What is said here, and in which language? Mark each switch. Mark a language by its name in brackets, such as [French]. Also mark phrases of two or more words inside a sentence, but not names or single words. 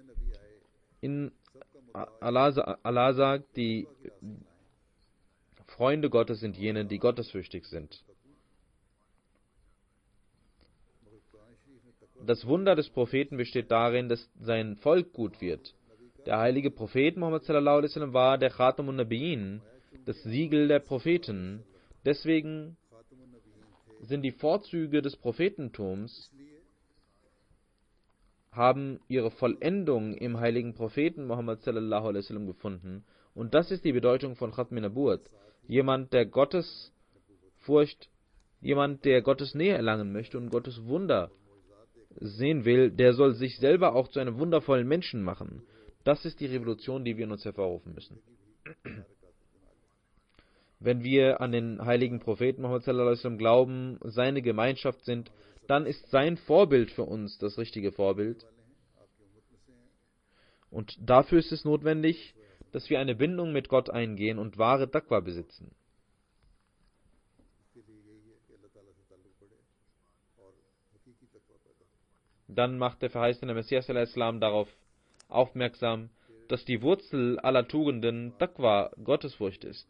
[German] Allah sagt, die Freunde Gottes sind jene, die gottesfürchtig sind. Das Wunder des Propheten besteht darin, dass sein Volk gut wird. Der heilige Prophet Muhammad [Arabic] صلى الله عليه وسلم [German] war der [Arabic] خاتم النبيين, [German] das Siegel der Propheten. Deswegen sind die Vorzüge des Prophetentums, haben ihre Vollendung im heiligen Propheten Muhammad [Arabic] صلى الله عليه وسلم [German] gefunden. Und das ist die Bedeutung von [Urdu] ختم نبوت. [German] Jemand, der Gottes Nähe erlangen möchte und Gottes Wunder sehen will, der soll sich selber auch zu einem wundervollen Menschen machen. Das ist die Revolution, die wir in uns hervorrufen müssen. Wenn wir an den heiligen Propheten Muhammad [Arabic] صلى الله عليه وسلم [German] glauben, seine Gemeinschaft sind, dann ist sein Vorbild für uns das richtige Vorbild. Und dafür ist es notwendig, dass wir eine Bindung mit Gott eingehen und wahre Taqwa besitzen. Dann macht der verheißene Messias al-Islam darauf aufmerksam, dass die Wurzel aller Tugenden Taqwa, Gottesfurcht ist.